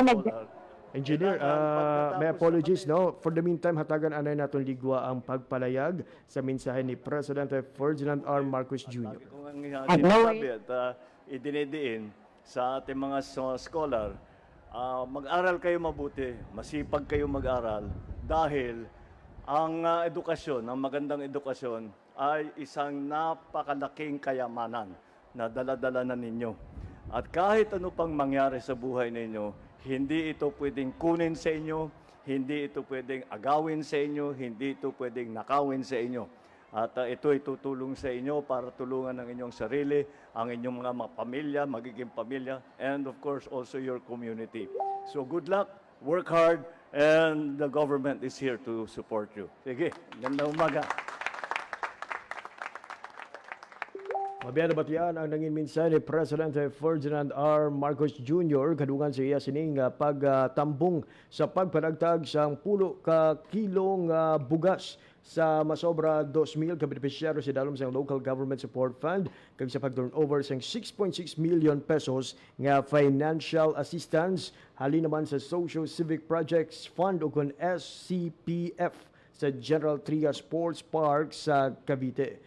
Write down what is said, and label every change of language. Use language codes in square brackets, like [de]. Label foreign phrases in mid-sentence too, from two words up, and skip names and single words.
[en] Engineer, may apologies no. For the meantime, [hil] hatagan anay naton ligwa ang pagpalayag sa mensahe ni President Ferdinand R. Marcos Jr. [tl] Kung ang sinasabi at idinidiin sa ating mga scholar, mag-aral kayo mabuti, masipag kayo mag-aral dahil ang edukasyon, ang magandang edukasyon ay isang napakalaking kayamanan na dala-dala na ninyo. At kahit ano pang mangyari sa buhay ninyo, hindi ito pwedeng kunin sa inyo, hindi ito pwedeng agawin sa inyo, hindi ito pwedeng nakawin sa inyo. At ito ay tutulong sa inyo para tulungan ang inyong sarili, ang inyong mga pamilya, magiging pamilya, [en] and of course also your community. So good luck, work hard, and the government is here to support you. [tl] Sige, gandang umaga. [hil] Mabiyada batian ang nangin minsan ni President Ferdinand R. Marcos Jr. kadungan sa iya sining pagtambong sa pagpanagtag sa 10 ka kilong bugas sa masobra 2,000 ka benepisyaryo sa dalom sa Local Government Support Fund kag sa pag-turnover sa 6.6 million pesos nga [en] financial assistance [hil] halin naman sa Social Civic Projects Fund o kun SCPF sa General Trias Sports Park sa Cavite.